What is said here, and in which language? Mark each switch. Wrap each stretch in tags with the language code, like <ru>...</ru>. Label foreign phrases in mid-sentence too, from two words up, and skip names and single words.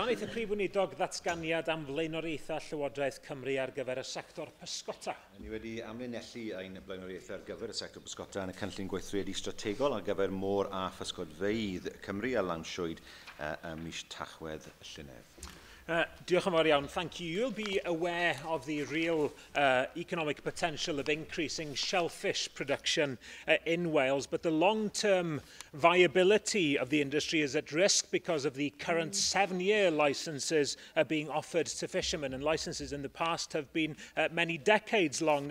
<cy>Aeth y Prif Weinidog ddatganiad am flaenoriaethau Llywodraeth Cymru ar gyfer y sector pysgota. Ni wedi amlinellu ein blaenoriaethau ar gyfer y sector pysgota yn y cynllun gweithredu strategol ar gyfer môr a physgodfeydd Cymru a lawnsiwyd mis Tachwedd Llynedd. Diolch yn fawr iawn.</cy> <en>Thank you. You'll be aware of the real economic potential of increasing shellfish production in Wales, but the long-term viability of the industry is at risk because of the current 7-year licences being offered to fishermen, and licences in the past have been many decades long.</en>